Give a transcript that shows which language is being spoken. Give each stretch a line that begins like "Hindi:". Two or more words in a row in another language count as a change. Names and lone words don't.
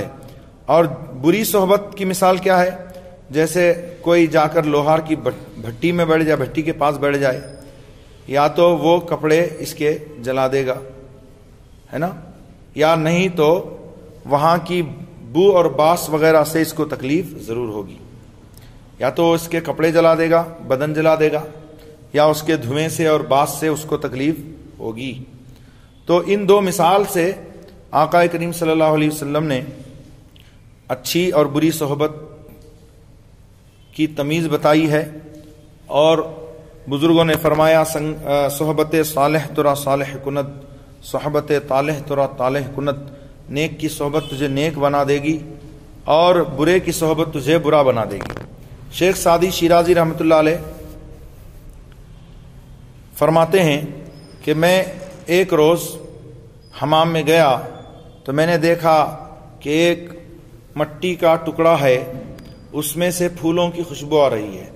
Urdu: اور بری صحبت کی مثال کیا ہے؟ جیسے کوئی جا کر لوہار کی بھٹی میں بیٹھ جائے، بھٹی کے پاس بیٹھ جائے، یا تو وہ کپڑے اس کے جلا دے گا، ہے نا، یا نہیں تو وہاں کی بو اور باس وغیرہ سے اس کو تکلیف ضرور ہوگی، یا تو اس کے کپڑے جلا دے گا، بدن جلا دے گا، یا اس کے دھویں سے اور باس سے اس کو تکلیف ہوگی۔ تو ان دو مثال سے آقا کریم صلی اللہ علیہ وسلم نے اچھی اور بری صحبت کی تمیز بتائی ہے، اور بزرگوں نے فرمایا
Persian: صحبت صالح ترا صالح کند، صحبت طالح ترا طالح کند،
Urdu: نیک کی صحبت تجھے نیک بنا دے گی اور برے کی صحبت تجھے برا بنا دے گی۔ شیخ سعدی شیرازی رحمۃ اللہ علیہ فرماتے ہیں کہ میں ایک روز حمام میں گیا تو میں نے دیکھا کہ ایک مٹی کا ٹکڑا ہے، اس میں سے پھولوں کی خوشبو آ رہی ہے۔